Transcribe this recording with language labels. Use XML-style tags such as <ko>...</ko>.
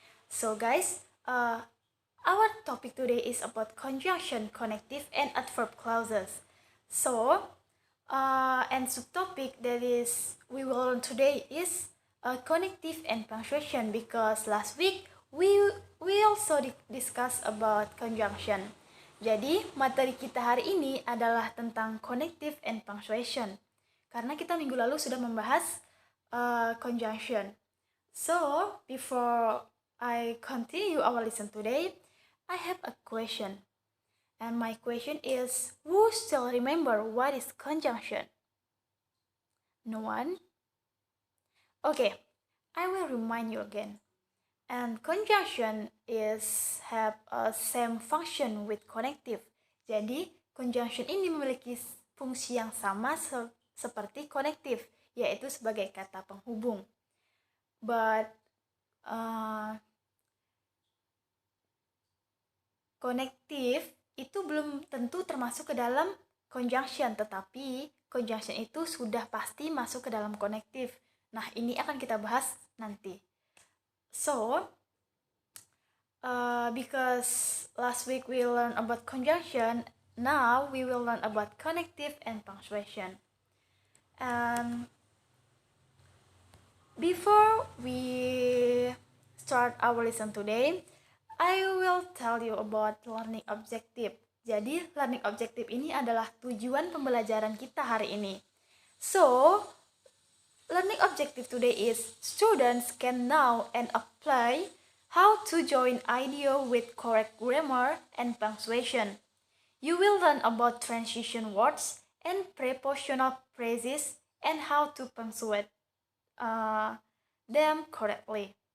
<en>So guys, our topic today is about conjunction, connective, and adverb clauses. So, and subtopic that is we will learn today is connective and punctuation, because last week we also discuss about conjunction.</en> <id>Jadi materi kita hari ini adalah tentang connective and punctuation, karena kita minggu lalu sudah membahas conjunction.</id> <en>So before I continue our lesson today, I have a question. And my question is, who still remember what is conjunction? No one? Okay, I will remind you again. And conjunction is have a same function with connective.</en> <id>Jadi, conjunction ini memiliki fungsi yang sama seperti connective, yaitu sebagai kata penghubung. But connective itu belum tentu termasuk ke dalam conjunction, tetapi conjunction itu sudah pasti masuk ke dalam connective. Nah, ini akan kita bahas nanti.</id> <en>So, because last week we learned about conjunction, now we will learn about connective and punctuation. And before we start our lesson today, I will tell you about learning objective.</en> <id>Jadi, learning objective ini adalah tujuan pembelajaran kita hari ini.</id> <en>So, learning objective today is students can know and apply how to join idea with correct grammar and punctuation. You will learn about transition words and prepositional phrases and how to punctuate them correctly.</en>